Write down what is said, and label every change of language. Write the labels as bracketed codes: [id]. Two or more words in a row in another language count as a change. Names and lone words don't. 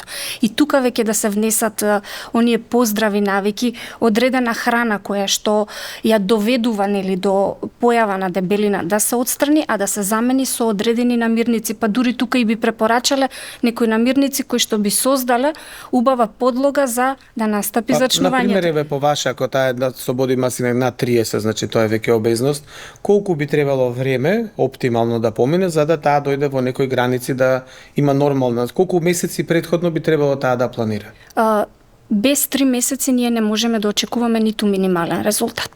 [mk] И тука веќе да се внесат оние поздрави навики, одредена храна која што ја доведува нели до појава на дебелина да се отстрани, а да се замени со одредени намирници, па дури тука и би препорачале некои намирници кои што би создале убава подлога за да настапи зачнувањето. Например, по ваше, ако таа е со [en] body mass index [mk] над 30, значи тоа е веќе обезност, колку би требало време оптимално да помине за да таа дојде во некои граници да има нормална, колку месеци претходно би требало таа да планира? Без 3 месеци ние не можеме да очекуваме ниту минимален резултат.